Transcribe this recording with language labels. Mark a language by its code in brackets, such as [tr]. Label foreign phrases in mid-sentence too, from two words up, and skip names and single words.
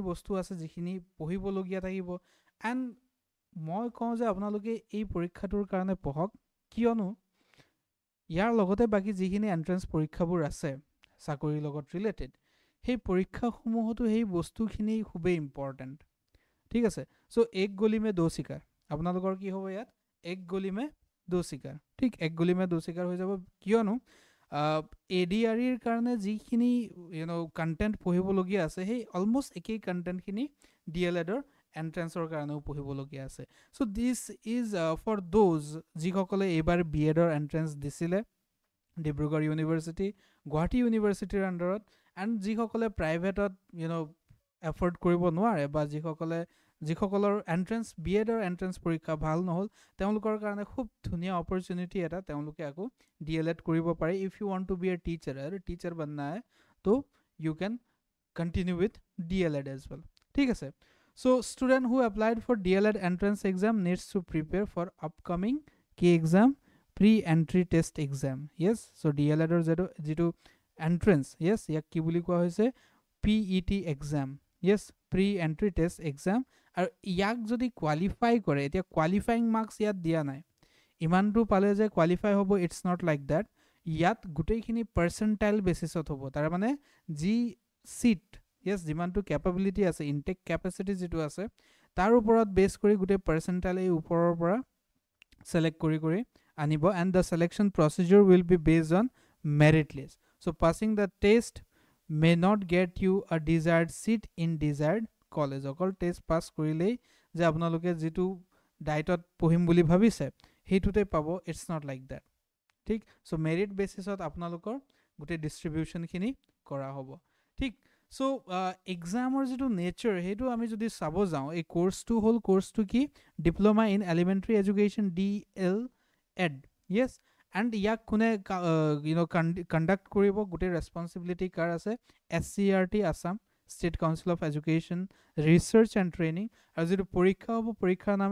[as] বস্তু আছে যিখিনি পঢ়িব লগিয়া থাকিব এন্ড মই কওঁ যে আপোনালোকে এই পৰীক্ষাটোৰ কাৰণে পঢ়ক কিয়নো ইয়াৰ লগতে বাকি যিখিনি এন্ট্ৰেন্স পৰীক্ষাবোৰ আছে চাকৰিৰ লগত ৰিলেটেড সেই পৰীক্ষাসমূহতো সেই বস্তুখিনি খুবেই ইম্পৰ্টেন্ট ঠিক আছে সো [hi] एक गली मे दो शिकार [as] আপোনালোকৰ কি হ'ব ইয়াত [hi] एक गली मे दो शिकार [as] ঠিক [hi] एक गली मे दो शिकार [as] হৈ যাব কিয়নো ADR ৰ কাৰণে যিখিনি কন্টেন্ট পঢ়িব লগিয়া আছে সেই অলমোস্ট একেই কন্টেন্ট খিনি DLED ৰ এন্ট্ৰেন্সৰ কাৰণেও পঢ়িব লগিয়া আছে [en] so this is for those [as] যিসকলে এবাৰ B.Ed ৰ এন্ট্ৰেন্স দিছিলে ডিব্ৰুগড় ইউনিভাৰ্সিটি গুৱাহাটী ইউনিভাৰ্সিটিৰ আন্ডাৰত এন্ড যিসকলে প্ৰাইভেটত এফৰ্ড কৰিব নোৱাৰে বা যিসকলৰ এন্ট্ৰেন্স B.Ed ৰ এন্ট্ৰেন্স পৰীক্ষা ভাল নহল তেওঁলোকৰ কাৰণে খুব ধুনিয়া অপৰচুনিটি এটা তেওঁলোকে আকৌ DLED কৰিব পাৰে [en] if you want to be a teacher [hi] बनना है तो [en] you can continue with DLED as well [hi] ठीक है [en] so student who applied for DLED entrance exam needs to prepare for upcoming key exam pre-entry test exam yes so DLED or যেটো entrance yes [as] ইয়াক কি বুলি কোৱা হৈছে [en] PET exam yes pre-entry test exam [as] আৰু ইয়াক যদি কোৱালিফাই কৰে এতিয়া [en] qualifying marks [as] ইয়াত দিয়া নাই ইমানটো পালে যে কোৱালিফাই হ'ব [en] it's not like that [as] ইয়াত গুটেইখিনি পার্সেন্টাইল বেসিছত হ'ব তাৰ মানে জি সিট yes যিমানটো ক্যাপাবিলিটি আছে [en] intake capacity [as] যেটো আছে তাৰ ওপৰত বেস কৰি গুটে পার্সেন্টাইল এই ওপৰৰ পৰা সিলেক্ট কৰি আনিব [en] and the selection procedure will be based on merit list so passing the test may not get you a desired seat in desired college [as] অকল [en] test pass [as] কৰিলেই যে আপোনালোকে যেটো ডাইটত পঢ়িম বুলি ভাবিছে হেতুতে পাব [en] it's not like that [as] ঠিক সো মেৰিট বেসিছত আপোনালোকৰ গুটে ডিস্ট্ৰিবিউশন খিনি কৰা হ'ব ঠিক সো এক্সামৰ যিটো নেচাৰ সেইটো আমি যদি চাব যাওঁ এই কোৰ্চটো হ'ল কোৰ্চটো কি [en] Diploma in Elementary Education [as] DL-Ed য়েছ এণ্ড ইয়াক কোনে কণ্ডাক্ট কৰিব গোটেই ৰেছপনচিবিলিটি কাৰ আছে SCERT আছাম ষ্টেট কাউন্সিল অফ এডুকেশ্যন ৰিচাৰ্চ এণ্ড ট্ৰেইনিং আৰু যিটো পৰীক্ষা হ'ব পৰীক্ষাৰ নাম